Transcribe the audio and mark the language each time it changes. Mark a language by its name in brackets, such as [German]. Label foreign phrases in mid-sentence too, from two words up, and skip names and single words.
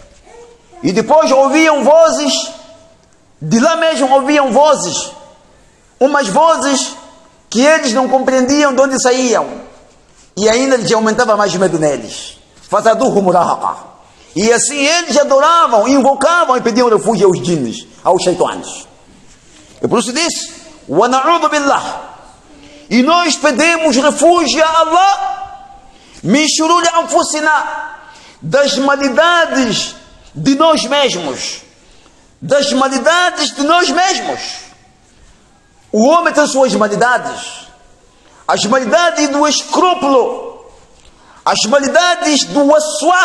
[Portuguese] E depois ouviam vozes De lá mesmo ouviam vozes, umas vozes que eles não compreendiam de onde saíam, e ainda lhes aumentava mais medo neles. [Arabic] فزادوهم رهقا. [Portuguese] E assim eles adoravam, invocavam e pediam refúgio aos jinns, aos shaitãs. E por isso disse: [Arabic] و نعوذ بالله. [Portuguese] E nós pedimos refúgio a Allah [Arabic] من شرور أنفسنا, [Portuguese] das malidades de nós mesmos. Das malidades de nós mesmos. O homem tem suas malidades. As malidades do escrúpulo, as malidades do waswas.